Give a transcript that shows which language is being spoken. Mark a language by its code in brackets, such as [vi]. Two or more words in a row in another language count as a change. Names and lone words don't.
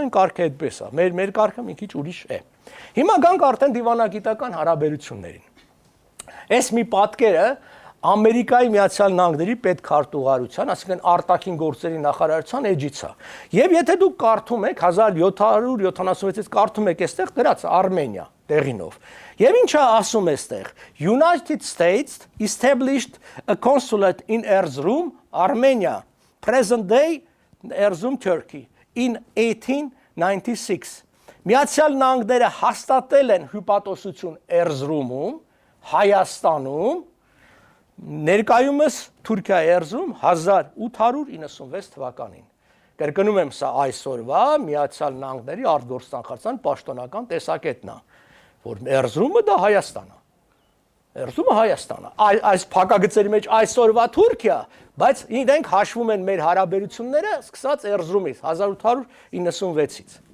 [hy] են կարգը այդպես է։ Մեր կարգը մի քիչ ուրիշ է։ Հիմա գանք արդեն դիվանագիտական հարաբերություններին։ Այս մի պատկերը Ամերիկայի Միացյալ Նահանգների պետքարտուղարության, այսինքն արտաքին գործերի նախարարության էջից է։ Եվ եթե դուք կարդում եք 1776-ից կարդում եք այստեղ դրած Արմենիա տեղինով։ Եվ ինչա ասում այստեղ [en] United States established a consulate in Erzurum, Armenia, present day Erzurum, Turkey in [hy] 1896։ Միացյալ Նահանգները հաստատել են հյուպատոսություն Էրզրումում, Հայաստանում, ներկայումս Թուրքիա Էրզրում 1896 թվականին։ Կրկնում եմ, սա այսօրվա Միացյալ Նահանգների արտգործնախարարության պաշտոնական տեսակետն է, որ Էրզրումը դա Հայաստան է։ Էրզրումը Հայաստան է։ Այս փակագծերի մեջ այսօրվա Թուրքիա, բայց իրենք հաշվում են մեր հարաբերությունները սկսած Էրզրումից 1896-ից։